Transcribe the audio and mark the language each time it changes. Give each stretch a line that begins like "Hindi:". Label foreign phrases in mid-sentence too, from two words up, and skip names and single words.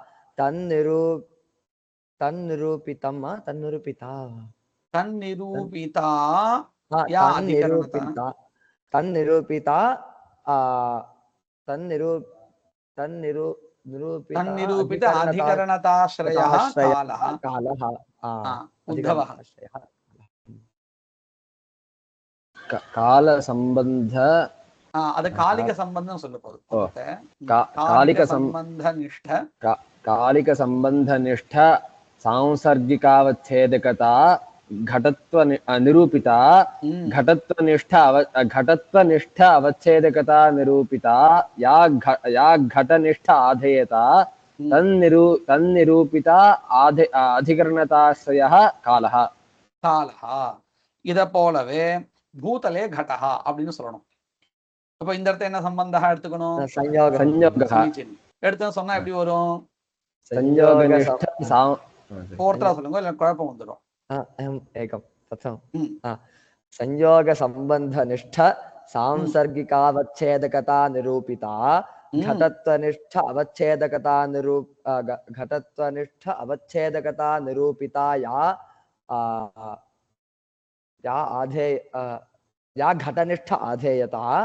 Sanskrit: तन्निरूपित अधिकरणताश्रयः कालः उद्धवः काल संबंध
Tamil: அது காலிக சம்பந்தம் சொல்ல போகுது
Sanskrit: कालिक संबंधनिष्ठ सांसर्गिकावच्छेदकता घटत्व निरूपिता घटत्वनिष्ठ अवच्छेदकता निरूपिता या घटनिष्ठ आधेयता तन्निरूपिता अधिकरणताश्रयः कालः
Tamil: இத போலவே
Sanskrit: भूतले घटः
Tamil: அப்படின்னு சொல்லணும் அப்ப இந்த இடத்துல என்ன சம்பந்தம் எடுத்துக்கணும் எடுத்து சொன்னா எப்படி வரும் போர்த்தா சொல்லுங்க இல்ல குழப்பம் வந்துடும்
Sanskrit: एकं तथा संयोग संबंधनिष्ठ सांसर्गिकावच्छेदकता निरूपिता घटत्वनिष्ठ अवच्छेदकता निरूपिता या घटनिष्ठ आधेयता